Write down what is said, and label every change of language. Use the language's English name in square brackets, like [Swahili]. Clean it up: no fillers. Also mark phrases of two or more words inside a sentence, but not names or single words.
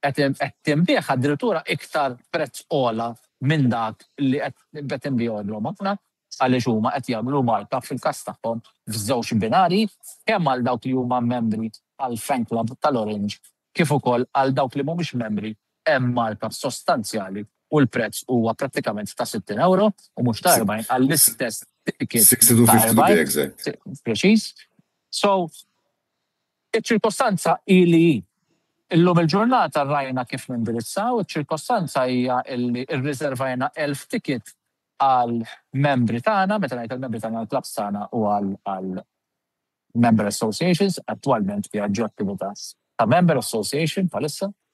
[Maltese] qed tinbieħ addirittura iktar prezz ola minn dak li qed inbihom ħafna għaliex huma qed jagħmlu markup fil-każ tagħhom f'żewġ binari kemm għal dawk li huma membri għal [English] fan club [Maltese] tal-Orange kif ukoll għal dawk li mhumiex membri hemm markup sostanzjali u l-prezz huwa prattikament ta' €60 u mhux ta' 40 għall-istess ticket. [English] 62.50 to be exact. [Maltese] Preċiż. So, iċ-ċirkostanza ili illum il-ġurnata rajna kif nindirizzaw, iċ-ċirkostanza hija li rriservajna 1000 ticket għal membri tagħna, meta ngħid il-membri tagħna għall-clubs tagħna u għal [English] member associations, [Maltese] attwalment fi attività ta' [English] member association [Maltese] bħalissa.